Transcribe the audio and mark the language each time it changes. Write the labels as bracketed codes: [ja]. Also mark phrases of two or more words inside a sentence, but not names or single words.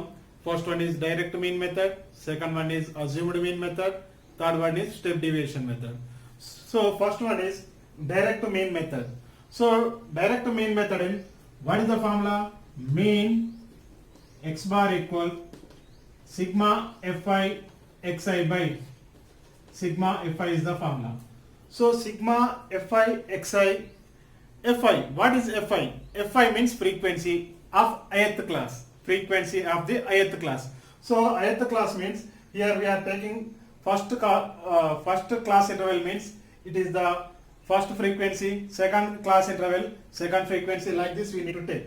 [en] First one is direct mean method, second one is assumed mean method, third one is step deviation method. So first one is direct mean method. So direct mean method in, what is the formula? Mean x bar equal sigma fi xi by sigma fi is the formula. So sigma fi xi, fi, what is fi? Fi means frequency of ith class, frequency of the ith class. So ith class means here we are taking first class interval, means it is the first frequency, second class interval, second frequency, like this we need to take.